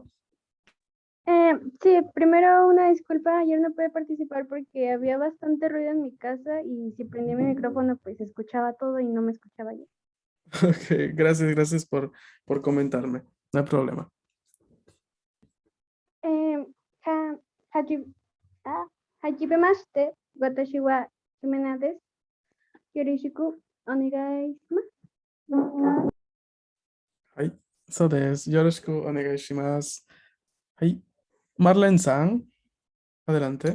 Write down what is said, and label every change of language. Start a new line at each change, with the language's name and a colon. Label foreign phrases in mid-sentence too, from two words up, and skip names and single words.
Spanish: Sí, primero una disculpa, ayer no pude participar porque había bastante ruido en mi casa y si prendía mi micrófono pues escuchaba todo y no me escuchaba yo. Ok, gracias por comentarme. No hay problema. Eh, ha,
Japanese: はじ、初めまして、私はHimenaです. よろしくお願いします. はい、そうです。よろしくお願いします。
Spanish: はい。Marlene San, adelante.